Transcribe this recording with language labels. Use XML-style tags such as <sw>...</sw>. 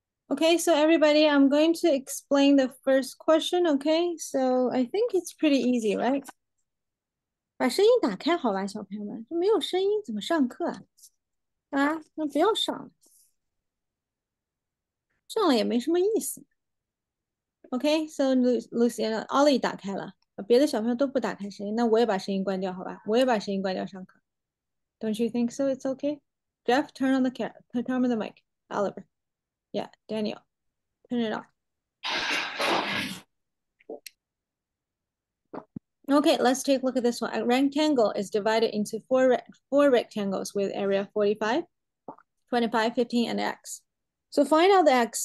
<en>Okay, so everybody, I'm going to explain the first question, okay? So I think it's pretty easy, right?</en> <zh>把声音打开好吧，小朋友们，没有声音怎么上课啊？啊，那不要上了，上了也没什么意思。 OK， so Luciana Ollie 打开了，别的小朋友都不打开声音，那我也把声音关掉，好吧？我也把声音关掉上课。</zh> <en>Don't you think so? It's okay. Jeff, turn on the mic. Oliver, yeah, Daniel, turn it off. Okay, let's take a look at this one. A rectangle is divided into four rectangles with area 45, 25, 15, and x. So find out the x.</en>